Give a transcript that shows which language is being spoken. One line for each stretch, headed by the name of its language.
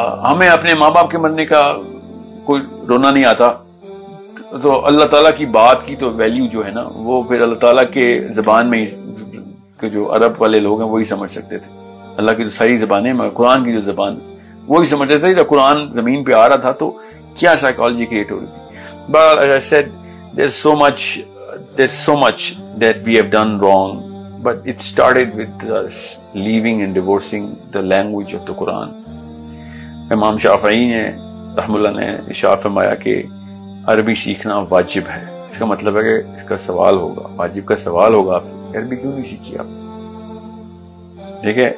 Urdu: ہمیں اپنے ماں باپ کے مرنے کا کوئی رونا نہیں آتا، تو اللہ تعالیٰ کی بات کی تو ویلیو جو ہے نا، وہ پھر اللہ تعالیٰ کے زبان میں کہ جو عرب والے لوگ ہیں وہی سمجھ سکتے تھے. اللہ کی جو ساری زبانیں، قرآن کی جو زبان وہی سمجھ سکتے تھے. جب قرآن زمین پہ آ رہا تھا تو کیا سائیکالوجی کریٹ ہو رہی تھی.
English: But as I said, there's so much that we have done wrong, but it started with us leaving and divorcing the language of the Quran.
Urdu: امام شافعی نے رحم اللہ نے ارشاد فرمایا کہ عربی سیکھنا واجب ہے. اس کا مطلب ہے کہ اس کا سوال ہوگا، واجب کا سوال ہوگا، آپ عربی کیوں نہیں سیکھی آپ؟ ٹھیک ہے.